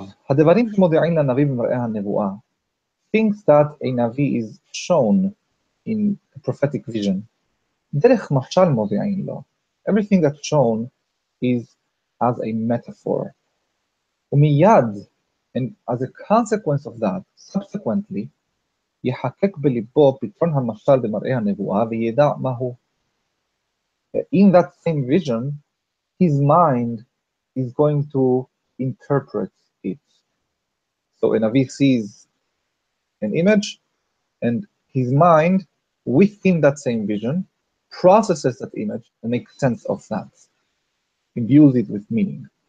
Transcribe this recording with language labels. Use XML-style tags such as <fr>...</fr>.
<he>הדברים שמודיעים לנביא במראה הנבואה,</he> <en>things that a Navi is shown in a prophetic vision.</en> <he>דרך משל מודיעין לו.</he> <en>Everything that's shown is as a metaphor.</en> <he>ומיד,</he> <en>and as a consequence of that, subsequently,</en> <he>יחקק בליבו פתרון המשל במראה הנבואה וידע מהו.</he> <en>In that same vision, his mind is going to interpret it. So a Navi sees an image, and his mind, within that same vision, processes that image and makes sense of that, imbues it with meaning.</en>